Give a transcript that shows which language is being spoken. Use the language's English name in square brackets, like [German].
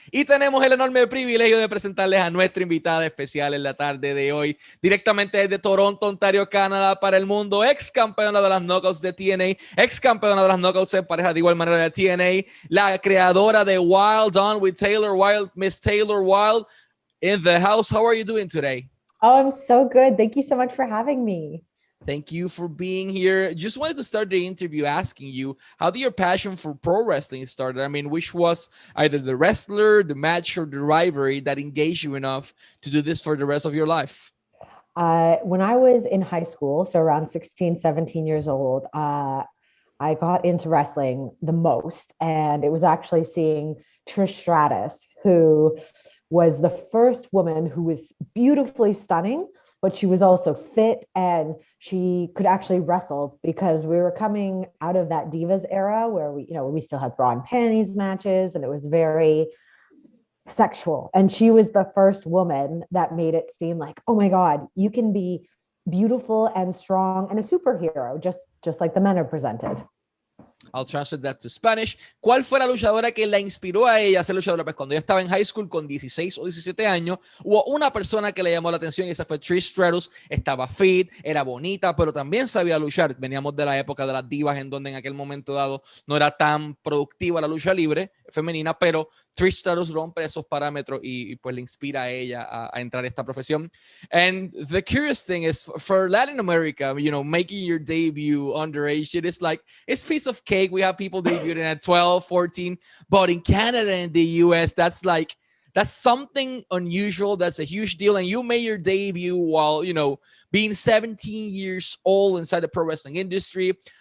[Spanish] Y tenemos el enorme privilegio de presentarles a nuestra invitada especial en la tarde de hoy, directamente desde Toronto, Ontario, Canadá, para el mundo, ex campeona de las Knockouts de TNA, ex campeona de las Knockouts en pareja de igual manera de TNA, la creadora de Wilde On with Taylor Wilde, Miss Taylor Wilde, in the house. [English] How are you doing today? Oh, I'm so good. Thank you so much for having me. Thank you for being here. Just wanted to start the interview asking you, how did your passion for pro wrestling start? I mean, which was either the wrestler, the match, or the rivalry that engaged you enough to do this for the rest of your life? When I was in high school, so around 16, 17 years old, I got into wrestling the most. And it was actually seeing Trish Stratus, who was the first woman who was beautifully stunning, but she was also fit and she could actually wrestle, because we were coming out of that Divas era where we still had bra and panties matches and it was very sexual. And she was the first woman that made it seem like, oh my God, you can be beautiful and strong and a superhero, just like the men are presented. I'll translate that to Spanish. [Spanish] ¿Cuál fue la luchadora que la inspiró a ella a ser luchadora? Pues cuando ella estaba en high school con 16 o 17 años, hubo una persona que le llamó la atención y esa fue Trish Stratus. Estaba fit, era bonita, pero también sabía luchar. Veníamos de la época de las divas, en donde en aquel momento dado no era tan productiva la lucha libre femenina, pero Trish Stratus rompe esos parámetros y pues le inspira a ella a entrar a esta profesión. [English] And the curious thing is, for Latin America, making your debut underage, it's piece of cake. We have people debuting at 12, 14, but in Canada and the US, that's something unusual. That's a huge deal. And you made your debut while, being 17 years old inside the pro wrestling industry.